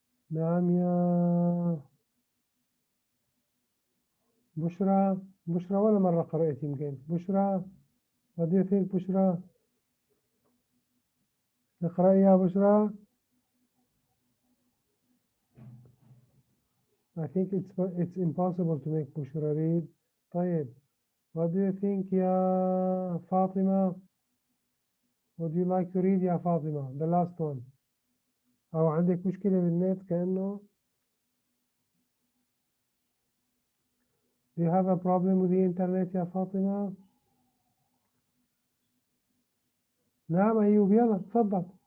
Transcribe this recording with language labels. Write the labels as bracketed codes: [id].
[ar] نعم يا بشرى. بشرى ولا مرة قرأت يمكن. بشرى, [en] what do you think [ar] بشرى؟ نقرأ يا بشرى. [en] I think it's impossible to make بشرى read. [ar] طيب, [en] what do you think يا فاطمة? Would you like to read يا فاطمة the last one? [ar] أو عندك مشكلة بالنت كأنه. [en] Do you have a problem with the internet يا فاطمة؟ [ar] نعم أيوب, يلا تفضل.